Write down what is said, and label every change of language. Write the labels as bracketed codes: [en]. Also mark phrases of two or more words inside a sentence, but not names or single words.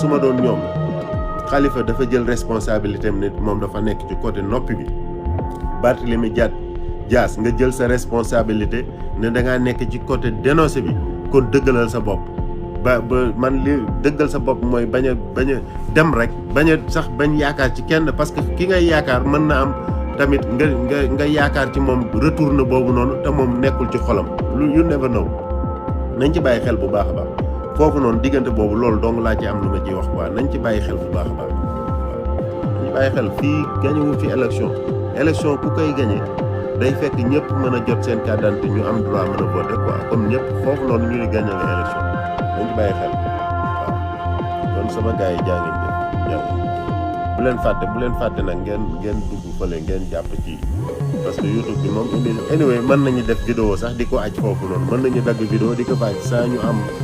[wo] su ma doon ñoom Khalifa dafa jël responsabilité am ne moom dafa nekk ci côté noppi bi Barthélémy Dias nga jël sa responsabilité ne da ngaa nekk ci [fr] côté dénoncé [wo] bi kon dëggalal sa bopp ba man li dëggal sa bopp mooy bañ a dem rek bañ yaakaar ci kenn [fr] parce que [wo] ki ngay yaakaar mën na am tamit nga yaakaar ci moom retourne boobu noonu te moom nekkul ci xolam [en] you never know [wo] nañ ci bàyyi xel bu baax a baax foofu noonu diggante boobu loolu dong laa ci am lu ma ciy wax quoi nañ ci bàyyi xel bu baax a baax nañ ci bàyyi xel fii gañewul fi élection ku koy gañe day fekk ñëpp mën a jot seen [fr] carte d'identité [wo] ñu am droit mën a voter quoi comme ñëpp foofu noonu ñu ni gañe nga élection nañ ci bàyyi xel waaw kon sama gars yi jaa ngeen jëf bu leen fàtte nag ngeen dugg fële ngeen jàpp ci [fr] parce que [wo] YouTube bi moom anyway mën nañu def vidéo sax di ko aj foofu noonu mën nañu dagg vidéo di ko faj saa ñu am